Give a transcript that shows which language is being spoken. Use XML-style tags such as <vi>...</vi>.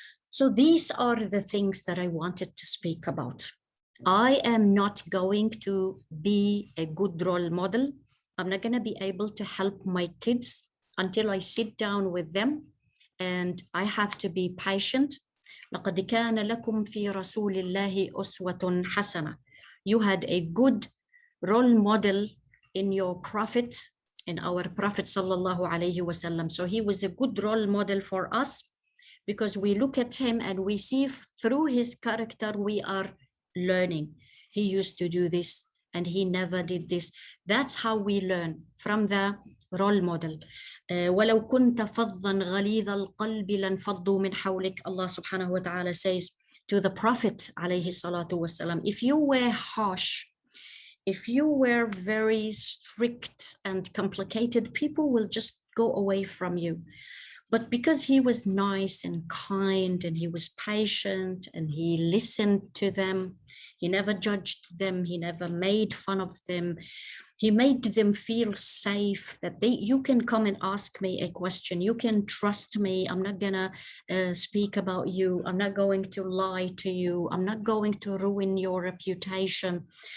<en>So these are the things that I wanted to speak about. I am not going to be a good role model. I'm not going to be able to help my kids until I sit down with them, and I have to be patient.</en> <ar>لقد كان لكم في رسول الله أسوة حسنة.</ar> <en>You had a good role model in your prophet, in our prophet sallallahu alaihi wasallam. So he was a good role model for us, because we look at him and we see through his character we are learning. He used to do this and he never did this. That's how we learn, from the role model.</en> <ar>ولو كنت فظا غليظ القلب لانفضوا من حولك.</ar> <en>Allah subhanahu wa ta'ala says to the Prophet alayhi salatu wasalam, if you were harsh, if you were very strict and complicated, people will just go away from you. But because he was nice and kind and he was patient and he listened to them, he never judged them, he never made fun of them, he made them feel safe, that you can come and ask me a question, you can trust me, I'm not gonna speak about you, I'm not going to lie to you, I'm not going to ruin your reputation.</en>